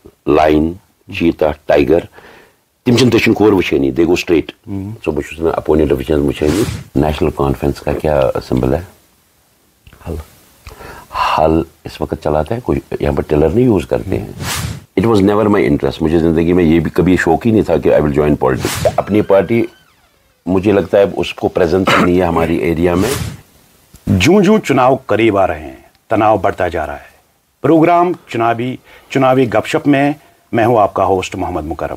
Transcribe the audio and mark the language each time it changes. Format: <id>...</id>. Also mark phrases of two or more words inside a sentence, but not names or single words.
<en>lion, cheetah, tiger.</en> <ks>تِم چھِنہٕ دٔچھُن کھوٚر وٕچھٲنی,</ks> <en>they go straight.</en> <ks>So بہٕ چھُس نہٕ اپوننٹ وٕچھٲنی.</ks> <ur>نیشنل کانفرنس کا کیا سمبل ہے؟ ہل اس وقت چلاتا ہے کوئی, یہاں پر ٹلر نہیں یوز کرتے ہیں.</ur> <en>It was never my interest.</en> <ur>مجھے زندگی میں یہ بھی کبھی شوق ہی نہیں تھا کہ</ur> <en>I will join politics.</en> <ur>اپنی پارٹی مجھے لگتا ہے اس کو پریزنس نہیں ہے ہماری ایریا میں. جوں جوں چناؤ قریب آ رہے ہیں تناؤ بڑھتا جا رہا ہے. پروگرام چناوی گپ شپ میں میں ہوں آپ کا ہوسٹ محمد مکرم.</ur>